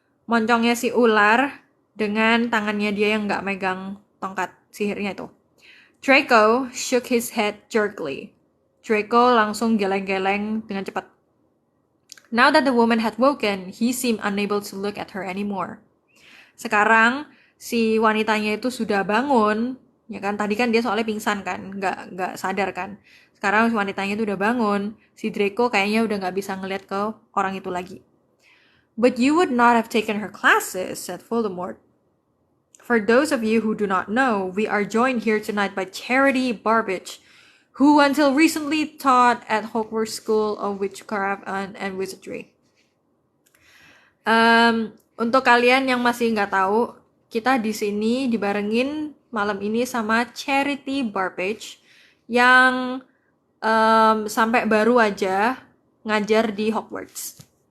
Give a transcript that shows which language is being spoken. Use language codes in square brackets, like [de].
[id] Moncongnya si ular dengan tangannya dia yang nggak megang tongkat sihirnya itu. [en] Draco shook his head jerkily. [id] Draco langsung geleng-geleng dengan cepat. [en] Now that the woman had woken, he seemed unable to look at her anymore. [id] Sekarang si wanitanya itu sudah bangun, ya kan? Tadi kan dia soalnya pingsan kan, nggak sadar kan. Sekarang si wanitanya itu udah bangun, si Draco kayaknya udah nggak bisa ngeliat ke orang itu lagi. [en] But you would not have taken her classes, said Voldemort. For those of you who do not know, we are joined here tonight by Charity Burbage, who until recently taught at Hogwarts School of Witchcraft and Wizardry. [id] Untuk kalian yang masih nggak tahu, kita di sini dibarengin malam ini sama Charity Burbage yang sampai baru aja ngajar di Hogwarts.